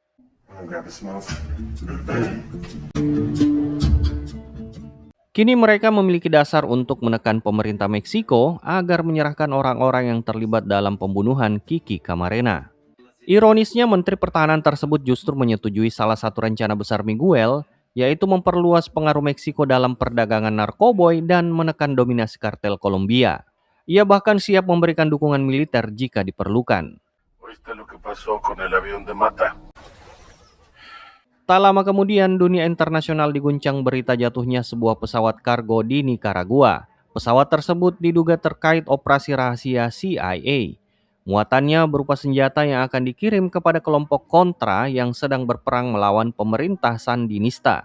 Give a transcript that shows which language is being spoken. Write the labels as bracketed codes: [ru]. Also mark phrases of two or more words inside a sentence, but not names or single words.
[id] Kini mereka memiliki dasar untuk menekan pemerintah Meksiko agar menyerahkan orang-orang yang terlibat dalam pembunuhan Kiki Camarena. Ironisnya, Menteri Pertahanan tersebut justru menyetujui salah satu rencana besar Miguel, yaitu memperluas pengaruh Meksiko dalam perdagangan narkoboy dan menekan dominasi kartel Kolombia. Ia bahkan siap memberikan dukungan militer jika diperlukan. [es] ¿Oíste lo que pasó con el avión de Mata? [id] Tak lama kemudian, dunia internasional diguncang berita jatuhnya sebuah pesawat kargo di Nicaragua. Pesawat tersebut diduga terkait operasi rahasia CIA. Muatannya berupa senjata yang akan dikirim kepada kelompok kontra yang sedang berperang melawan pemerintah Sandinista.